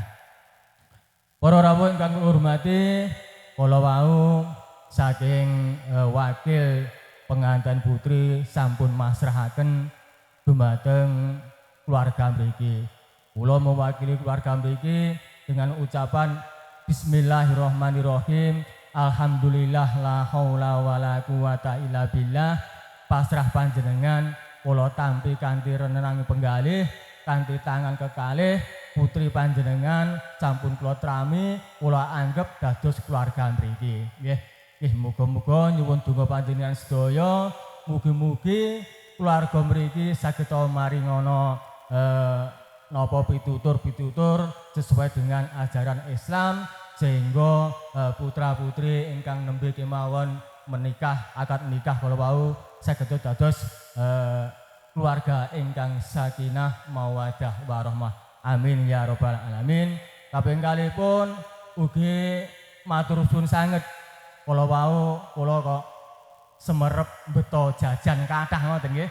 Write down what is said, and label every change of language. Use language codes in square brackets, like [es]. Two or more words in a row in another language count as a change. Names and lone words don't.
[jv] Para rawuh ingkang kula hormati, kula wau saking wakil pengantin putri sampun masrahaken dumateng keluarga mriki. Kula mewakili keluarga mriki [id] dengan ucapan [jv] Bismillahirrahmanirrahim. [ar] الحمد لله لا حول ولا قوة إلا بالله. [jv] Pasrah panjenengan kula tampi kanthi renenang penggalih kanthi tangan kekalih putri panjenengan sampun kula trami kula anggap dados keluarga mriki. Nggih, muga-muga nyuwun donga panjenengan sedaya mugi-mugi keluarga mriki saged maringono napa pitutur-pitutur [id] sesuai dengan ajaran Islam sehingga [jv] putra-putri ingkang nembe kemawon menikah akad nikah kala wau saged dados keluarga ingkang [ar] سكينة مودة ورحمة. آمين يا رب العالمين. [jv] Kaping kalipun ugi matur suwun sanget kala wau kula kok semerep beto jajan kathah ngoten nggih.